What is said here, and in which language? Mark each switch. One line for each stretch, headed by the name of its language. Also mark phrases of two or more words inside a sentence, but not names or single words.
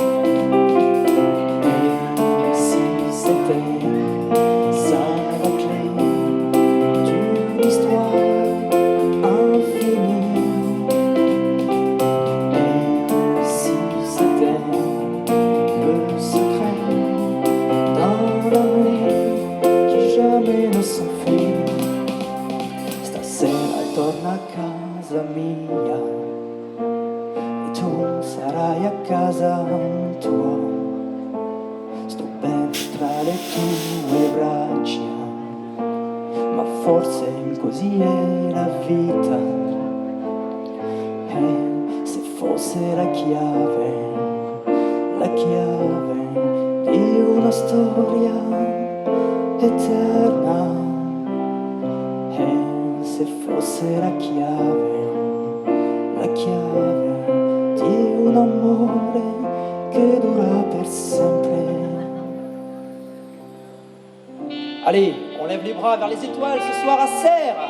French: Et si c'était ça la clé d'une histoire infinie? Et si c'était le secret d'un amour qui
Italian: torna a casa mia e tu sarai a casa tua. Sto ben tra le tue braccia, ma forse così è la vita. E se fosse la chiave di una storia eterna, e se fosse la chiave di un amore che dura per sempre.
French: Allez, on lève les bras vers les étoiles ce soir à Serres.